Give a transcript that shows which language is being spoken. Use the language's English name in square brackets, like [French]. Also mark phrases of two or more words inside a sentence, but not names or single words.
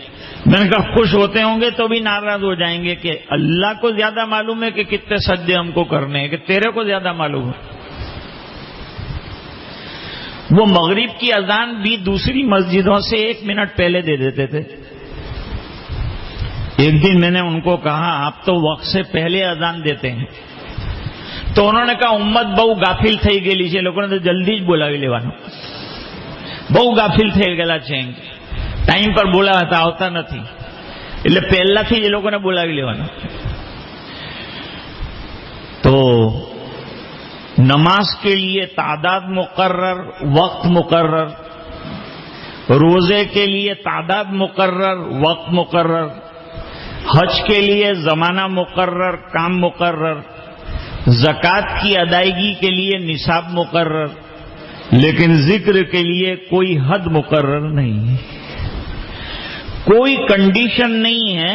[Urdu] میں نے کہا خوش ہوتے ہوں گے تو بھی ناراض ہو جائیں گے کہ اللہ کو زیادہ معلوم ہے کہ کتنے سجدے ہم کو کرنے ہیں، کہ تیرے کو زیادہ معلوم ہے۔ وہ مغرب کی اذان بھی دوسری مسجدوں سے 1 منٹ پہلے دے دیتے تھے۔ ایک دن میں نے ان کو کہا آپ تو وقت سے پہلے اذان دیتے ہیں، تو انہوں نے کہا امت بہو غافل [Gujarati] થઈ ગયેલી છે, લોકોને તો જલ્દી જ બોલાવી લેવાનું, બહુ ગાફિલ થઈ ગયેલા છે, ટાઈમ પર બોલાવતા આવતા નથી, એટલે પહેલાથી જ એ લોકોને બોલાવી લેવાનું। [Urdu] تو نماز کے لیے تعداد مقرر، وقت مقرر، روزے کے لیے تعداد مقرر، وقت مقرر، حج کے لیے زمانہ مقرر، کام مقرر، زکوٰۃ کی ادائیگی کے لیے نصاب مقرر، لیکن ذکر کے لیے کوئی حد مقرر نہیں ہے، کوئی کنڈیشن نہیں ہے۔